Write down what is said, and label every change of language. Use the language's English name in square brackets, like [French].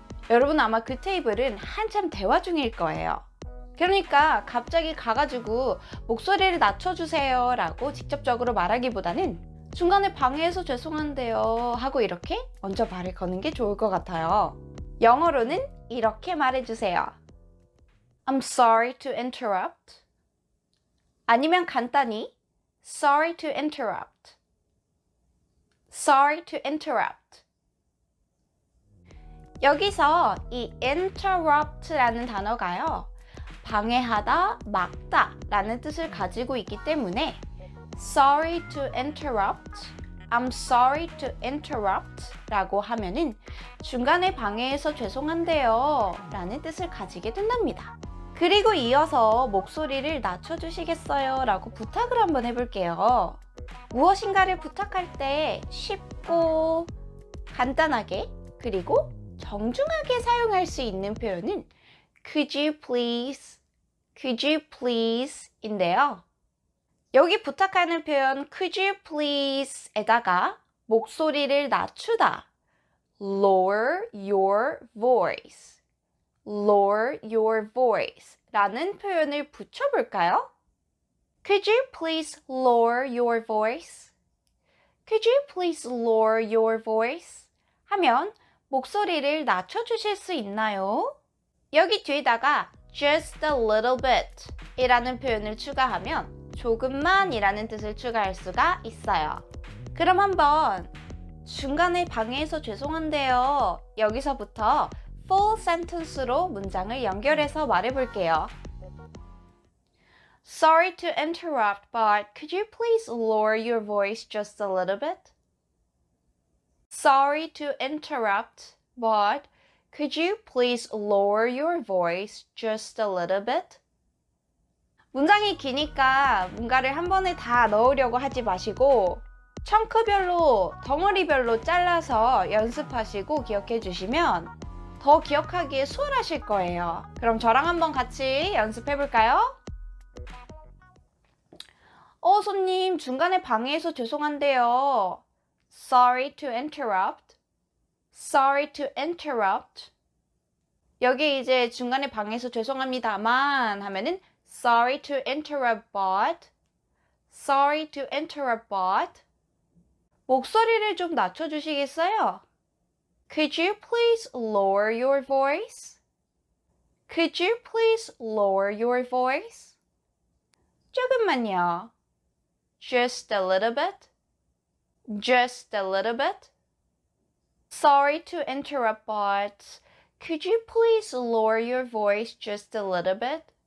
[Korean] 여러분 아마 그 테이블은 한참 대화 중일 거예요. 그러니까 갑자기 가가지고 목소리를 낮춰주세요 라고 직접적으로 말하기보다는 중간에 방해해서 죄송한데요 하고 이렇게 먼저 말을 거는 게 좋을 것 같아요. 영어로는 이렇게 말해주세요. [English] I'm sorry to interrupt. [Korean] 아니면 간단히 [English] sorry to interrupt. Sorry to interrupt. [Korean] 여기서 이 interrupt라는 단어가요. 방해하다, 막다 라는 뜻을 가지고 있기 때문에 [English] sorry to interrupt, I'm sorry to interrupt [Korean] 라고 하면은 중간에 방해해서 죄송한데요 라는 뜻을 가지게 된답니다. 그리고 이어서 목소리를 낮춰주시겠어요 라고 부탁을 한번 해볼게요. 무엇인가를 부탁할 때 쉽고 간단하게 그리고 정중하게 사용할 수 있는 표현은 [English] Could you please? Could you please? [Korean] 인데요. 여기 부탁하는 표현 [English] Could you please? [Korean] 에다가 목소리를 낮추다 [English] Lower your voice. Lower your voice [Korean] 라는 표현을 붙여볼까요? [English] Could you please lower your voice? Could you please lower your voice? [Korean] 하면 목소리를 낮춰주실 수 있나요? 여기 뒤에다가 [English] just a little bit [Korean] 이라는 표현을 추가하면 조금만 이라는 뜻을 추가할 수가 있어요. 그럼 한번 중간에 방해해서 죄송한데요. 여기서부터 [English] full sentence [Korean] 로 문장을 연결해서 말해볼게요. [English] Sorry to interrupt, but could you please lower your voice just a little bit? Sorry to interrupt, but could you please lower your voice just a little bit? [Korean] 문장이 기니까 뭔가를 한 번에 다 넣으려고 하지 마시고 청크별로, 덩어리별로 잘라서 연습하시고 기억해 주시면 더 기억하기에 수월하실 거예요. 그럼 저랑 한번 같이 연습해 볼까요? 손님, 중간에 방해해서 죄송한데요. [English] Sorry to interrupt. Sorry to interrupt. [Korean] 여기 이제 중간에 방해해서 죄송합니다만 하면은 [English] Sorry to interrupt, but. Sorry to interrupt, but. [Korean] 목소리를 좀 낮춰주시겠어요? [English] Could you please lower your voice? Could you please lower your voice? [Korean] 조금만요. [English] Just a little bit. Just a little bit. Sorry to interrupt, but could you please lower your voice just a little bit?